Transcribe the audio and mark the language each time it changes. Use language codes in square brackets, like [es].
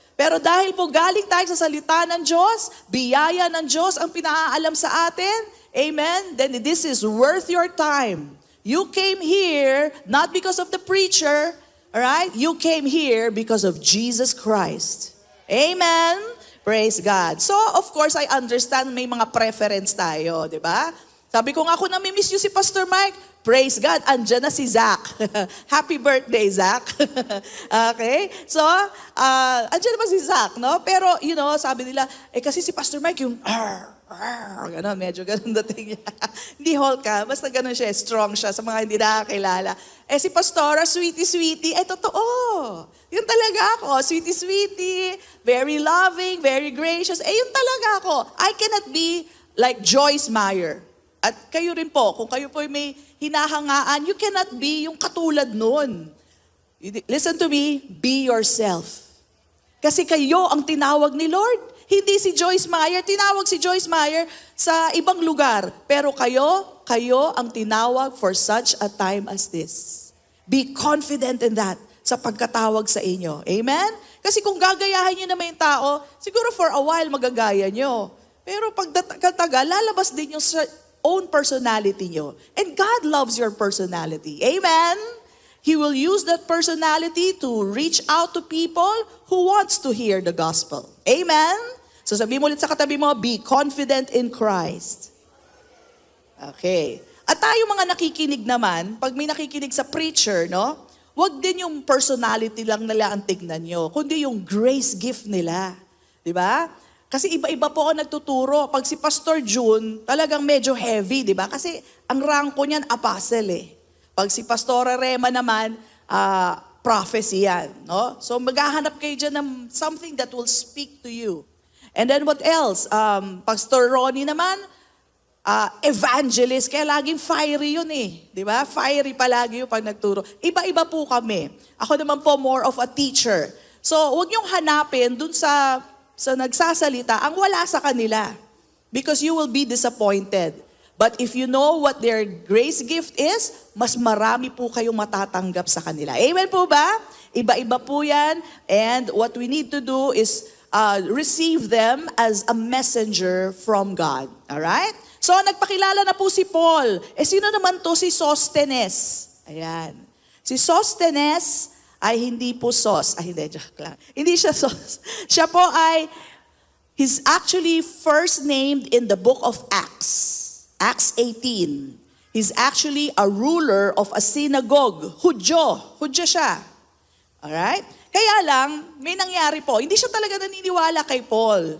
[tl] Pero dahil po galing tayo sa salita ng Diyos, biyaya ng Diyos ang pinaalam sa atin, amen, [en] then this is worth your time. You came here not because of the preacher, alright? You came here because of Jesus Christ. Amen? Praise God. So, of course, I understand [tl] may mga preference tayo, [en] di ba? [tl] Sabi ko nga, kung namimiss you si Pastor Mike, praise God, andyan na si Zach. Happy birthday, Zach. Okay? So, andyan naman si Zach, no? Pero, sabi nila, kasi si Pastor Mike yung, gano'n, medyo gano'n dating niya. Hindi Hulk ka, basta gano'n siya, strong siya sa mga hindi nakakilala. Si Pastora, sweetie, totoo. Yun talaga ako, sweetie, very loving, very gracious. Yun talaga ako. [en] I cannot be like Joyce Meyer. [tl] At kayo rin po, kung kayo po may hinahangaan, you cannot be yung katulad nun. [en] Listen to me, be yourself. [tl] Kasi kayo ang tinawag ni Lord. Hindi si Joyce Meyer. Tinawag si Joyce Meyer sa ibang lugar. Pero kayo ang tinawag [en] for such a time as this. Be confident in that. [tl] sa pagkatawag sa inyo. Amen? Kasi kung gagayahin nyo naman yung tao, siguro for a while magagaya nyo. Pero pagkatagal, lalabas din yung own personality nyo. [en] And God loves your personality. Amen? He will use that personality to reach out to people who wants to hear the gospel. [tl] Amen? So sabi mo ulit sa katabi mo, [en] be confident in Christ. [tl] Okay. At tayo mga nakikinig naman, pag may nakikinig sa preacher, no? Wag din yung personality lang nila ang tignan nyo, kundi yung grace gift nila. Di ba? Kasi iba-iba po ako nagtuturo. Pag si Pastor June, talagang medyo heavy, di ba? Kasi ang ranko niyan, apostle eh. Pag si Pastora Rema naman, prophecy yan. No? So maghahanap kayo dyan ng [en] something that will speak to you. [tl] And then what else? Pastor Ronnie naman, evangelist, kaya laging fiery yun eh. Di ba? Fiery palagi yung pag nagturo. Iba-iba po kami. Ako naman po more of a teacher. So, huwag niyong hanapin dun sa nagsasalita ang wala sa kanila. [en] Because you will be disappointed. But if you know what their grace gift is, [tl] mas marami po kayong matatanggap sa kanila. [en] Amen po ba? [tl] Iba-iba po yan. [en] And what we need to do is receive them as a messenger from God. [tl] Alright? So, nagpakilala na po si Paul. Sino naman to si Sosthenes? Ayan. Si Sosthenes ay hindi po hindi, joke lang. Hindi siya sos. [en] Siya po ay, he's actually first named in the book of Acts. Acts 18. He's actually a ruler of a synagogue. [tl] Hudyo siya. Alright? Kaya lang, may nangyari po. Hindi siya talaga naniniwala kay Paul.